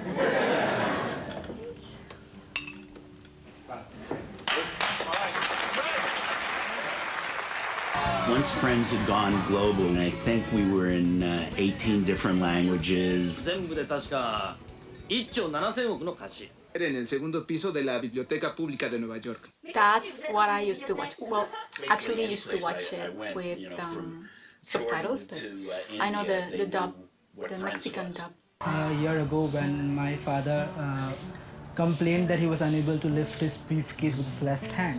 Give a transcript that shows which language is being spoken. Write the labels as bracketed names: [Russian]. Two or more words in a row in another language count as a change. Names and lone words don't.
[English] Once Friends had gone global, and I think we were in 18 different languages. [Japanese] 全部で確か1兆7000億の貸し。 [Spanish] en el segundo piso de la Biblioteca Pública de Nueva York. [English] That's what I used to watch. Well, actually used to watch it with subtitles, but I know the dub, the Mexican dub. A year ago when my father complained that he was unable to lift his briefcase with his left hand.